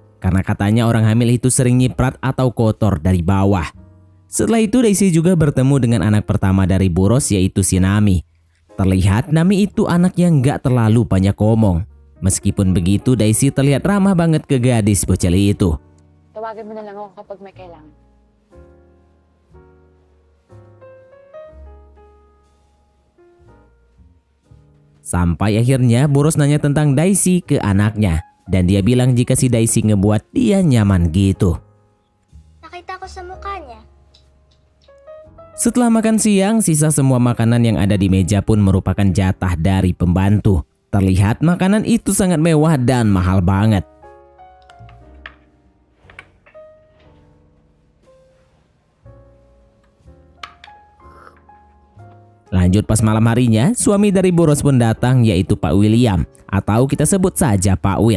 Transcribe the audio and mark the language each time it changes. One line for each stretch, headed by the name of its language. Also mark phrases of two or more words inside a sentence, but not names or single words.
Indonesian: Karena katanya orang hamil itu sering nyiprat atau kotor dari bawah. Setelah itu Daisy juga bertemu dengan anak pertama dari Bu Rose, yaitu si Nami. Terlihat Nami itu anak yang gak terlalu banyak ngomong. Meskipun begitu, Daisy terlihat ramah banget ke gadis bocil itu.
Filipino: Tawagin mo na lang ako kapag may kailangan.
Indonesian: Sampai akhirnya Bu Rose nanya tentang Daisy ke anaknya. Dan dia bilang jika si Daisy ngebuat dia nyaman gitu.
Filipino: Nakita ko sa mukha niya.
Indonesian: Setelah makan siang, sisa semua makanan yang ada di meja pun merupakan jatah dari pembantu. Terlihat makanan itu sangat mewah dan mahal banget. Lanjut pas malam harinya, suami dari Bu Rose pun datang, yaitu Pak William, atau kita sebut saja Pak Will.